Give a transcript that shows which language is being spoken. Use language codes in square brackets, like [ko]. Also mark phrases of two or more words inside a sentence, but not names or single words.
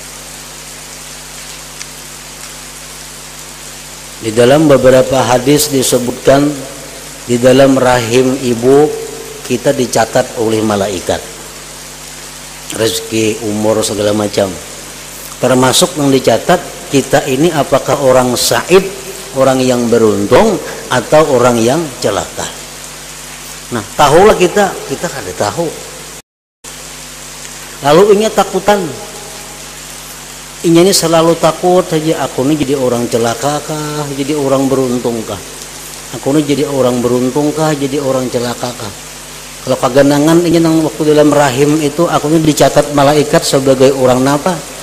[id] Di dalam beberapa hadis disebutkan, di dalam rahim ibu kita dicatat oleh malaikat, rezeki, umur, segala macam. Termasuk yang dicatat kita ini apakah orang sa'id, orang yang beruntung, atau orang yang celaka. [bjn] Nah, tahulah kita kada tahu. Lalu ini takutan, ini selalu takut saja, aku ini jadi orang celaka kah, jadi orang beruntung kah, aku ini jadi orang beruntung kah, jadi orang celaka kah. Kalau kaganangan ini nang waktu dalam rahim itu aku ini dicatat malaikat sebagai orang napa.